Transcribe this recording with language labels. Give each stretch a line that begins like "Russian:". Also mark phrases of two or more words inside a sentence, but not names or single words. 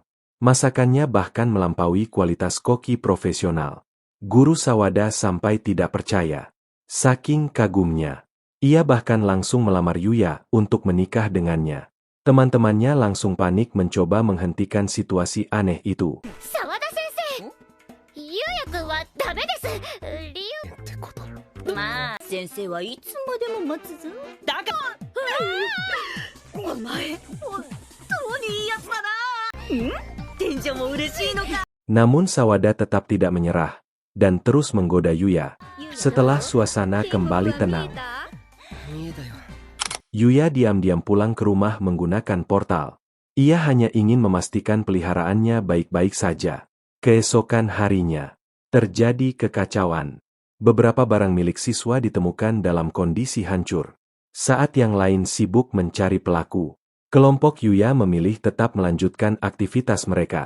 Indonesian: Masakannya bahkan melampaui kualitas koki profesional. Guru Sawada sampai tidak percaya. Saking kagumnya, ia bahkan langsung melamar Yuya untuk menikah dengannya. Teman-temannya langsung panik mencoba menghentikan situasi aneh itu.
Japanese: Sawada-sensei, Yuya-kun wa dame desu. Ryu... ってこと。まあ、先生はいつまでも待つぞ。だからお前、本当にいいやつだな。天女も嬉しいのか。
Indonesian: Namun Sawada tetap tidak menyerah, dan terus menggoda Yuya. Setelah suasana kembali tenang,
Japanese: 見えたよ。
Indonesian: Yuya diam-diam pulang ke rumah menggunakan portal. Ia hanya ingin memastikan peliharaannya baik-baik saja. Keesokan harinya, terjadi kekacauan. Beberapa barang milik siswa ditemukan dalam kondisi hancur. Saat yang lain sibuk mencari pelaku, kelompok Yuya memilih tetap melanjutkan aktivitas mereka.